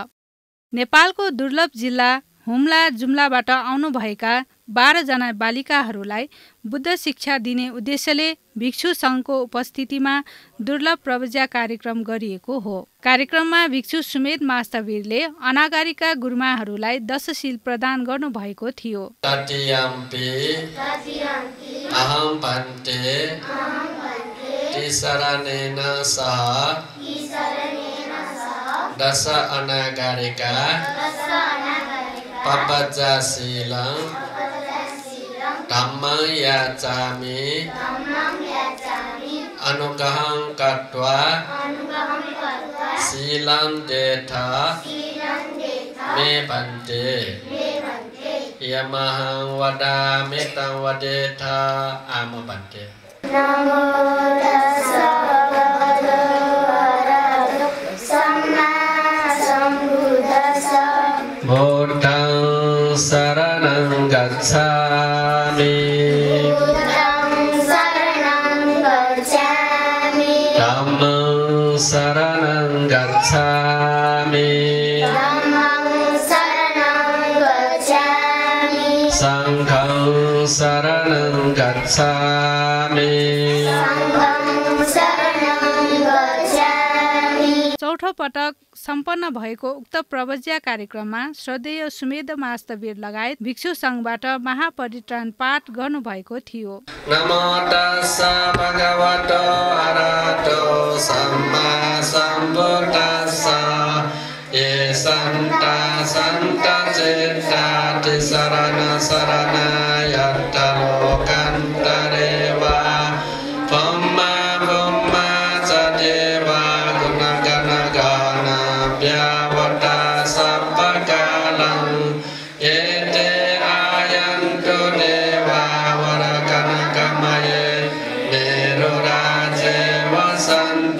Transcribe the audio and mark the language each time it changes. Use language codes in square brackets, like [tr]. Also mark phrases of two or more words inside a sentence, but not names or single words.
[ne] नेपालको दुर्लभ जिल्ला हुम्ला जुम्लाबाट आउनुभएका 12 जना बालिकाहरूलाई बुद्ध शिक्षा दिने उद्देश्यले भिक्षु सङ्घको उपस्थितिमा दुर्लभ पर्वज्य कार्यक्रम गरिएको हो। कार्यक्रममा भिक्षु सुमेध मास्तवीरले अनागारिका गुरुमाहरूलाई दशशील प्रदान गर्नुभएको थियो। [pi] अहम भन्ते तिसरनेन सह दश अनागारिका पवज्जशीलं धम्मं याचामि अनुग्रहं कृत्वा शीलं देथ मे भन्ते यमहं वदामि तं वदेथ आम भन्ते। नमो तस्स भगवतो अरहतो सम्मा सम्बुद्धस्स बुद्धं शरणं गच्छामि धम्मं शरणं गच्छामि संघं शरणं गच्छामि। [ne] चौथो पटक सम्पन्न भएको उक्त प्रवज्य कार्यक्रममा श्रद्धेय सुमेध मास्तवीर लगायत भिक्षु सङ्घबाट महापरित्राण पाठ गर्नुभएको थियो। [pi] नमो तस्स भगवतो अरहतो सम्मा सम्बुद्धस्स ये सन्ता चित्ता शरण शरणागत लोकान्तरे वा ब्रह्मा ब्रह्मा च देवा गुणगण गण व्यावता सप्पकालं एते आयन्तु देवा वरकनकमये मेरुराजे वसन्